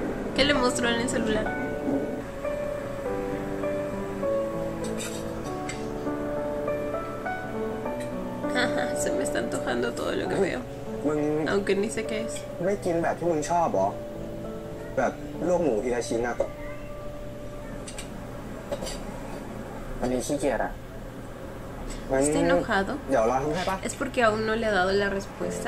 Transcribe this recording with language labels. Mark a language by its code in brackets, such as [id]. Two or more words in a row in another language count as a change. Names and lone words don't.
[es] ¿Qué le mostró en el celular? Ajá, se me está antojando todo lo que veo, [th] มึง [es] aunque ni sé qué es. [th] ไม่กินแบบที่มึงชอบหรอแบบลวกหมูทีละชิ้นอะวันนี้ขี้เกียจอะงั้น [es] ¿Está enojado? [th] เดี๋ยวเราทำให้ปะ [es] ¿Es porque aún no le ha dado la respuesta?